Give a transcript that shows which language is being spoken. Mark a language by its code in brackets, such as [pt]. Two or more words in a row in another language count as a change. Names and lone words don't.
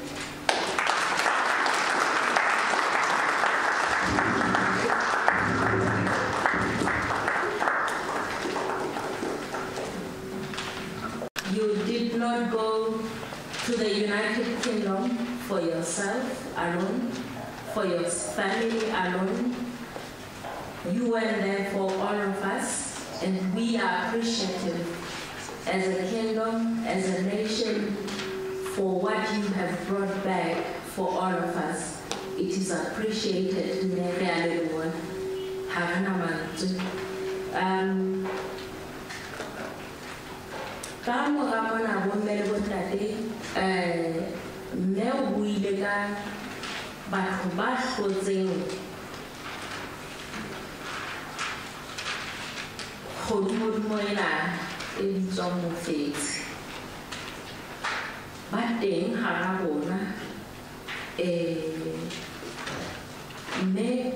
[en] You did not go to the United Kingdom for yourself alone, for your family alone. You went there for all of us, and we are appreciative as a kingdom, as a nation, for what you have brought back for all of us. It is appreciated. [st] Ka mora mona bomme le bontate mme o buile ka batho ba hlotseng kgodumodumo ena e bitswang mofetsi ba teng hara bona mme